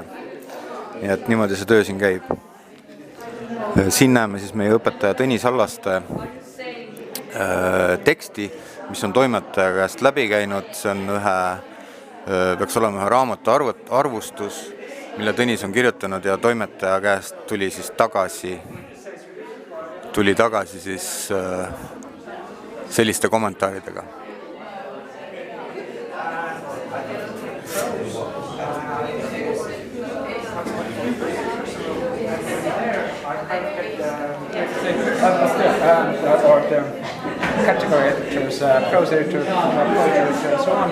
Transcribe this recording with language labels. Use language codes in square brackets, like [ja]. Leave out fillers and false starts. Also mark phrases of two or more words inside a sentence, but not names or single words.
[et] Nii et niimoodi see töö siin käib. Siin näeme siis meie õpetaja Tõnis Allaste teksti, mis on toimetaja käest läbi käinud. See on peaks olema ühe raamatu arvustus, mille Tõnis on kirjutanud ja toimetaja käest tuli tagasi siis selliste kommentaaridega. [en] Or the category editors, prose editor, poetry editor, and so on.